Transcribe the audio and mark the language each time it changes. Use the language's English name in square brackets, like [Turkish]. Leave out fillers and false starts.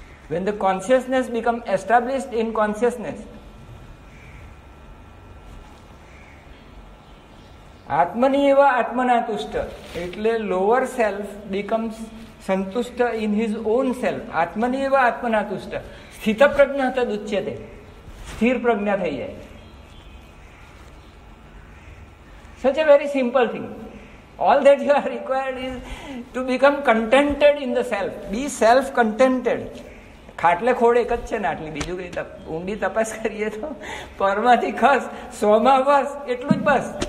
[English] When the consciousness becomes established in consciousness, [Sanskrit] આત્મની એવા આત્મના તુષ્ટ [English] એટલે lower self becomes સંતુષ્ટ in his own self. [Sanskrit] આત્મની એવા આત્મના તુષ્ટ સ્થિત પ્રજ્ઞા તદુચ્યતે. [Gujarati] સ્થિર પ્રજ્ઞા થઈ જાય. [English] Such a very simple thing. All that you are required is to become contented in the self. Be self-contented. [Gujarati] ખાટલે ખોડ એક જ છે ને આટલી, બીજું કઈ ઊંડી તપાસ કરીએ તો પરમાંથી ખસ, સોમાં બસ, એટલું જ બસ.